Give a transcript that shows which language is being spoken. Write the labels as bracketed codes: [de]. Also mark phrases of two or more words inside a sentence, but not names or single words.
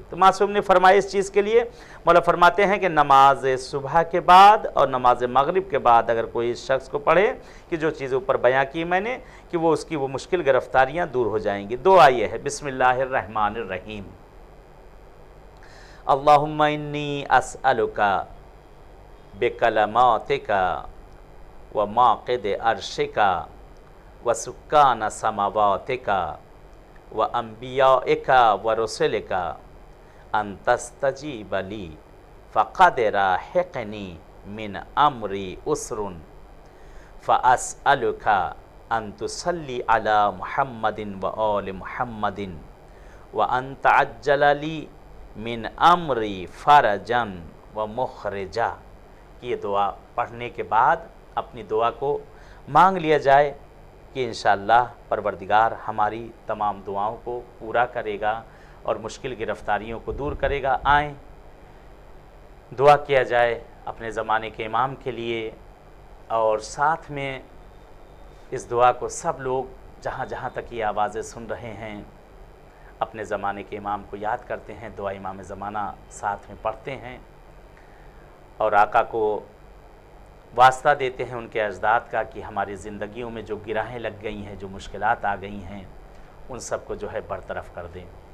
[ur] تو معصوم نے فرمایا اس چیز کے لیے, مولا فرماتے ہیں کہ نماز صبح کے بعد اور نماز مغرب کے بعد اگر کوئی شخص کو پڑھے کہ جو چیزیں اوپر بیان کی میں نے, کہ وہ اس کی وہ مشکل گرفتاریاں دور ہو جائیں گی. دعا یہ ہے, [ar] بسم اللہ الرحمن الرحیم. اللہم انی اسألک بکلماتک وماقد عرشک وسکان سماواتک وانبیائک ورسلک ان تستجیب لی فقد راحقنی من امری اسر فاسألک ان تصلی علی محمد وآل محمد وان تعجل لی من امری فرجن و مخرجا. [ur] یہ دعا پڑھنے کے بعد اپنی دعا کو مانگ لیا جائے کہ انشاءاللہ پروردگار ہماری تمام دعاؤں کو پورا کرے گا اور مشکل گرفتاریوں کو دور کرے گا. آئیں دعا کیا جائے اپنے زمانے کے امام کے لیے, اور ساتھ میں اس دعا کو سب لوگ جہاں جہاں تک یہ آوازیں سن رہے ہیں اپنے زمانے کے امام کو یاد کرتے ہیں, دعا امام زمانہ ساتھ میں پڑھتے ہیں, اور آقا کو واسطہ دیتے ہیں ان کے اجداد کا کہ ہماری زندگیوں میں جو گرہیں لگ گئی ہیں, جو مشکلات آ گئی ہیں, ان سب کو جو ہے برطرف کر دیں.